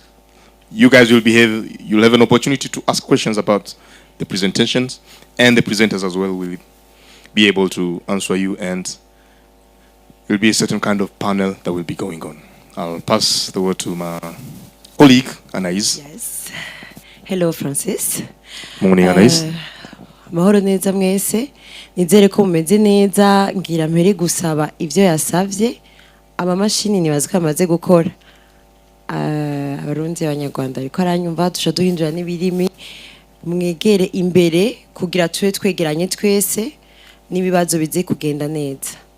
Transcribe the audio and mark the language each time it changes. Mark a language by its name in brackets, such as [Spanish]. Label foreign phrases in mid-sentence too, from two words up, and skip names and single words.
[English] You guys you'll have an opportunity to ask questions about the presentations, and the presenters as well will be able to answer you, and there will be a certain kind of panel that will be going on. I'll pass the word to my colleague, Anais. Yes. Hello, Francis. Morning, Anais. [Rundi] Mahoro neza mwese, nizere ko mumeze neza, ngira mpere gusaba ivyo yasavye, amamashini nibaza ko amaze gukora. abarundi abanyarwanda ariko aranyumva duca duhindura n'ibirimi mwegere imbere kugira tube twegeranye twese n'ibibazo bize kugenda neza.